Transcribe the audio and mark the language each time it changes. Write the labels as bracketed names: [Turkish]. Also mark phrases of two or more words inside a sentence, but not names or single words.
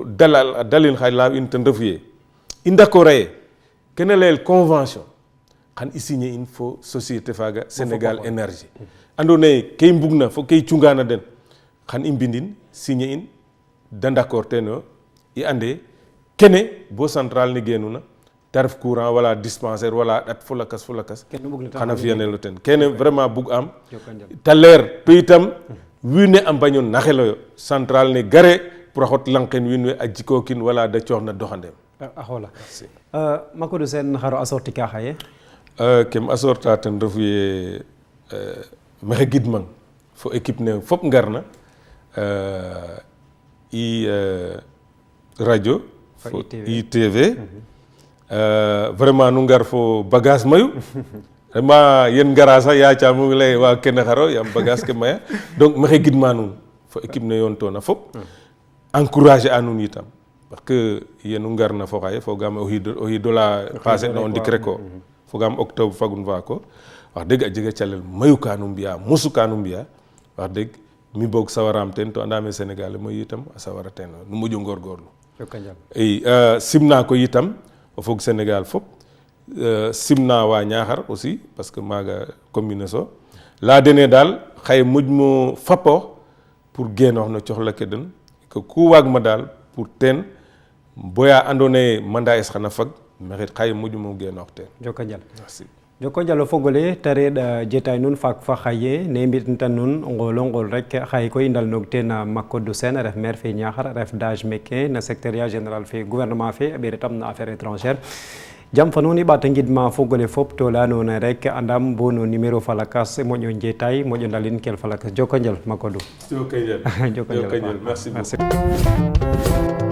[Serer] dalin xa laaw in ten refu ye i ndakora ye kene layel convention xan i signer in fo société faaga Sénégal énergie andoona yee ke i mbugna fo ke i cungaana den xan i mbindin signer in da d'accord teenoyo i ande kene bo centrale ne geenuna te ref courant wala dispensaire wala ɗat fo lakas xana fiyanelo ten kene vraiment bug am te leer to itam wiin we a mbaño naxeloyo centrale ne gare pour a xot lang ken wiin we a jikookin wala da cooxna doxandem a xoola Macodou Sene xaro a sorti ka xaye kem a sorta ten refu ye maxey gidmang fo équipe ne fop ngarna i radio fo i TV vraiment nu ngar fo bagage mayu vraiment yen ngara sax yacamo lay wa kene xaro yam bagage ke maya donc maxey gidma nuun fo équipe ne yoon toona fop encourager a nuun itam parce que yenu ngarna fo xaye fogaam o xiido la passé na o ndik rek o fogaam octobre fagun faako wax dëgg a jega calel mayu ka nu mbi'a mosu ka nu mbi'a wax dëgg mi boog sawaraam teen to andaame Sénégal mayu itam a sawara teen nu moƴo ngorgorlu i simna ko itam o fog Sénégal fop simna wa Niakhar aussi parce que maaga commune so laya dene daal xaye moƴmo fapoox pour genoox no coxla ke den que ku waagma daal pour teen boya andoona yee mandat es xana fag maxit xaye moƴmo genoox teen merci joko njal o fogole te reɗ jetaay nuun faak fa xaye ne mbi'tan nuun ngoolo ngool rek xaye koy i ndalnoog teen Macodou Sene a ref maire fe Niakhar a ref DAGE meke na [French] secrétariat général [Serer] fe gouvernement fe a ɓeere tam na [French] affaire étrangère [Serer] jam fa nuun i ɓaata ngidma fogole fop to leya noona rek andam bo no numéro fa lakas moƴo njetaay moƴo ndalin kel fa lakas joko njal Macodou joko njal merci